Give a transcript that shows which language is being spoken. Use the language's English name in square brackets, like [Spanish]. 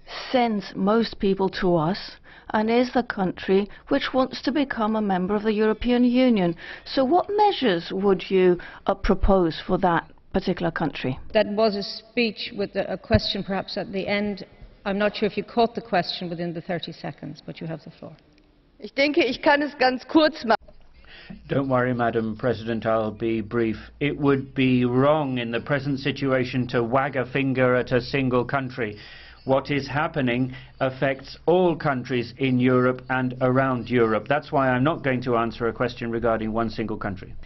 [English] sends most people to us and is the country which wants to become a member of the European Union. So what measures would you propose for that particular country? That was a speech with a question perhaps at the end. I'm not sure if you caught the question within the 30 seconds, but you have the floor. [German] Ich denke, ich kann es ganz kurz machen. [English] Don't worry, Madam President, I'll be brief. It would be wrong in the present situation to wag a finger at a single country. What is happening affects all countries in Europe and around Europe. That's why I'm not going to answer a question regarding one single country.